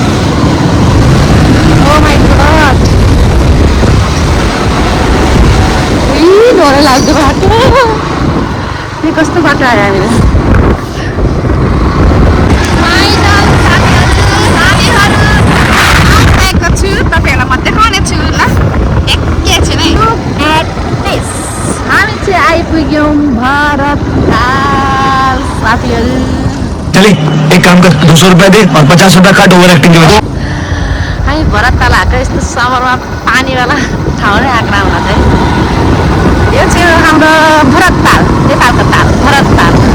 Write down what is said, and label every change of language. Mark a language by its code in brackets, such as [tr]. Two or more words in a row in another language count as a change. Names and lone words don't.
[en] oh my god [ne] डर लाग्दो बाटो यो कस्तो बाटो आयो हामीलाई तपाईँहरूलाई म देखाउने छु ल एकैछिन है हामी चाहिँ आइपुग्यौँ भरतताल साथीहरू [hi] चले एक काम कर 200 रुपया दे और 50 रुपया काट [en] over acting [hi] के वजह [ne] हामी भरतताल आएको यस्तो समरमा पानीवाला ठाउँ नै आएको राम्रो चाहिँ यो चाहिँ हाम्रो भरतताल नेपालको ताल भरतताल